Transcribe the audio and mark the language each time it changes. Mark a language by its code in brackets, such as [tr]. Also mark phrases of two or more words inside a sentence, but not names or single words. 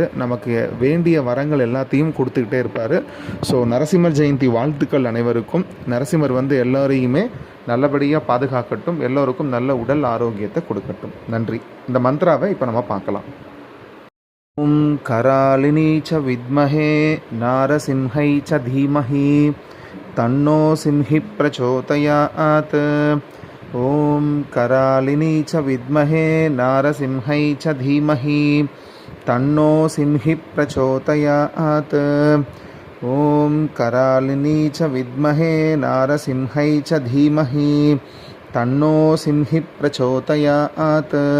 [ta] நமக்கு வேண்டிய வரங்கள் எல்லாத்தையும் கொடுத்துக்கிட்டே இருப்பார். ஸோ நரசிம்மர் ஜெயந்தி வாழ்த்துக்கள் அனைவருக்கும். நரசிம்மர் எல்லோரையுமே நல்லபடியாக பாதுகாக்கட்டும், எல்லோருக்கும் நல்ல உடல் ஆரோக்கியத்தை கொடுக்கட்டும். நன்றி. இந்த மந்த்ராவை இப்போ நம்ம பார்க்கலாம். [sa] ॐ करालिनी च विद्महे नारसिंहै च धीमहि तन्नो सिंहि प्रचोदयात्. ॐ करालिनी च विद्महे नारसिंहै च धीमहि तन्नो सिंहि प्रचोदयात्. ॐ करालिनी च विद्महे नारसिंहै च धीमहि तन्नो सिंहि प्रचोदयात्.